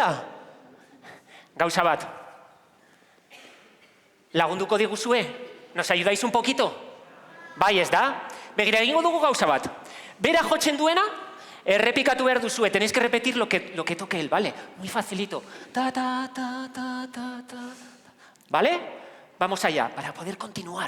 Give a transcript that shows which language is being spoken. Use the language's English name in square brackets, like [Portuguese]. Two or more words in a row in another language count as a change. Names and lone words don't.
[Basque] Gauza bat. Lagunduko diguzue? [Spanish] Nos ayudáis un poquito? [Basque] Bai, ez da? Begira, egingo dugu gauza bat. Bera jotzen duena, errepikatu behar duzue. [Spanish] Tenéis que repetir lo que toque él, ¿vale? Muy facilito. Ta, ta, ta, ta, ta, ta. ¿Vale? Vamos allá, para poder continuar.